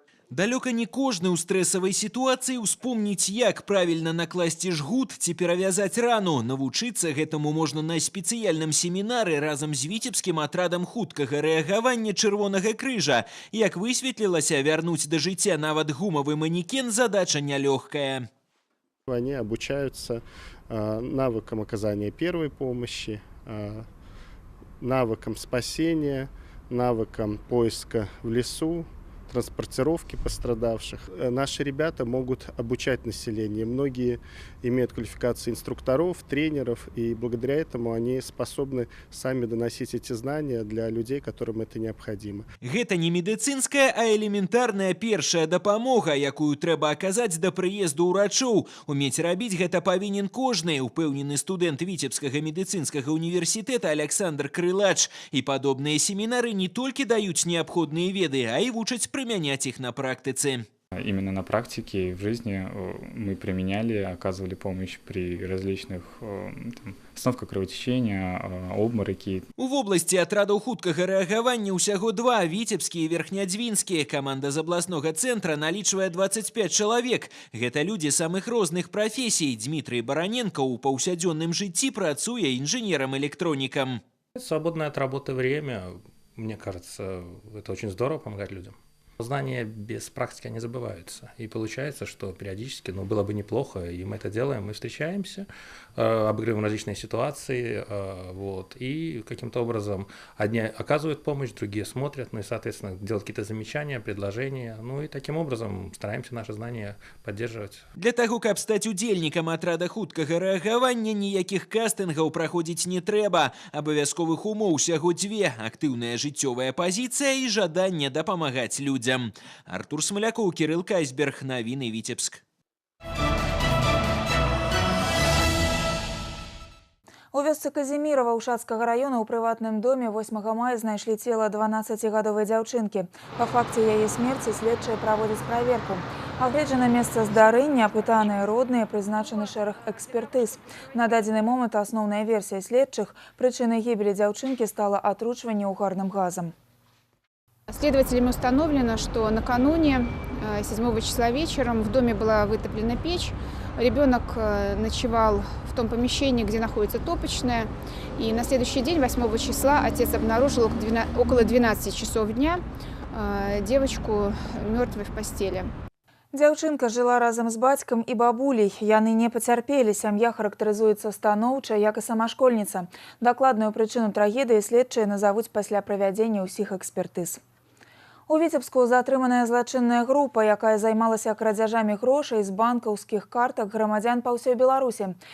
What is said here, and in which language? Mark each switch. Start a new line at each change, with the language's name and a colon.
Belarusian: Далёка не кожны ў стрэсавай сітуацыі успомніць, як правільна накласці жгут ці перавязаць рану. Навучыцца гэтаму можна на спецыяльным семінары разам з віцебскім атрадам хуткага рэагавання Чырвонага крыжа. Як высветлілася, вярнуць да жыцця нават гумавы манекен задача нялёгкая.
Russian: Они обучаются навыкам оказания первой помощи, навыкам спасения, навыкам поиска в лесу, транспортировки пострадавших. Наши ребята могут обучать население. Многие имеют квалификации инструкторов, тренеров, и благодаря этому они способны сами доносить эти знания для людей, которым это необходимо.
Belarusian: Гэта не медыцынская, а элементарная першая дапамога, якую трэба аказаць да прыезду ўрачоў. Умець рабіць гэта павінен кожны, упэўнены студэнт Віцебскага медыцынскага універсітэта Александр Крылач. І падобныя семінары не толькі даюць неабходныя веды, а і вучаць
Russian: применять их на практике. Именно на практике в жизни мы применяли, оказывали помощь при различных остановках кровотечения, обмороки. В области
Belarusian: атрадаў хуткага рэагавання ўсяго 2 – віцебскія і верхнядзвінскія. Команда з абласнога цэнтра налічвае 25 чалавек. Гэта людзі самых розных прафесій. Дмітрий Бараненко ў паўсядзённым жыцці працуе инженером-электроником.
Russian: Свободное от работы время, мне кажется, это очень здорово помогать людям. Знания без практики не забываются. И получается, что периодически, было бы неплохо, и мы это делаем, мы встречаемся, обыгрываем различные ситуации, и каким-то образом одни оказывают помощь, другие смотрят, и, соответственно, делают какие-то замечания, предложения, и таким образом стараемся наши знания поддерживать.
Belarusian: Для того, каб стаць удзельнікам атрада хуткага рэагавання, ніякіх кастынгаў праходзіць не трэба. Абавязковых умоў усяго 2 – актыўная жыццёвая пазіцыя і жаданне дапамагаць людзям. Артур Смалякоў, Кирилл Кайсберг. Навіны, Віцебск. У вёсцы Казімірава Ушацкага района ў прыватным доме 8 мая знайшлі цела 12-гадовай дзяўчынкі. Па факце яе смерці следчыя праводзяць праверку. Агледжана месца здарэння, апытаныя родныя, прызначаны шэраг экспертыз. На дадзены момант асноўная версія следчых – прычынай гібелі дзяўчынкі стала атручванне угарным газам.
Russian: Следователями установлено, что накануне 7 числа вечером в доме была вытоплена печь. Ребенок ночевал в том помещении, где находится топочная. И на следующий день, 8 числа, отец обнаружил около 12 часов дня девочку мертвой в постели.
Belarusian: Дзяўчынка жыла разам з бацькам і бабуляй. Яны не пацярпелі. Сям'я характарызуецца станоўча, як і сама школьніца. Дакладную прычыну трагедыі следчыя назавуць пасля правядзення ўсіх экспертыз. У Віцебску затрыманая злачынная група, якая займалася крадзяжамі грошай з банкаўскіх картак грамадзян па ўсёй Беларусі.